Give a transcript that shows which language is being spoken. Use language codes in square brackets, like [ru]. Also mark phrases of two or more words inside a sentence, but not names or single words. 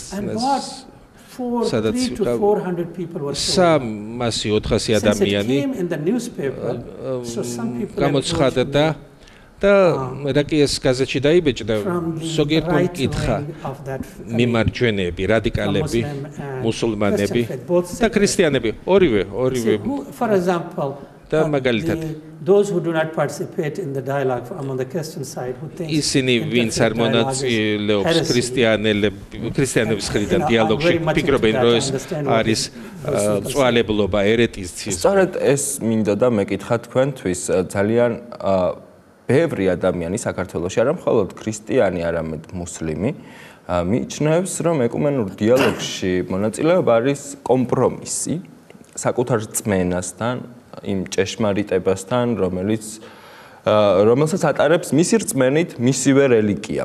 [ka] სადაც 300-400 ადამიანი გამოცხადდა და რა კი ეს გაზეთში დაიბეჭდა ზოგიერთმა კითხა მიმარჯვენეები, რადიკალები, მუსულმანები და ქრისტიანები, ორივე [en] for example [ka] და მაგალითად [en] those who do not participate in the dialogue among the Christian side who think [ka] ისინი ვინც არ მონაწილეობს ქრისტიანების მხრიდან დიალოგში ფიქრობენ რომ ეს არის წვალებლობა ერეტიზმი. სწორედ ეს მინდოდა მეკითხა თქვენთვის ძალიან ბევრი ადამიანი საქართველოში არა მხოლოდ ქრისტიანი არამედ მუსლიმი მიიჩნევს რომ ეკუმენურ დიალოგში მონაწილეობა არის კომპრომისი საკუთარ რწმენასთან იმ ჭეშმარიტებასთან, რომელსაც ატარებს მისი რწმენით მისივე რელიგია.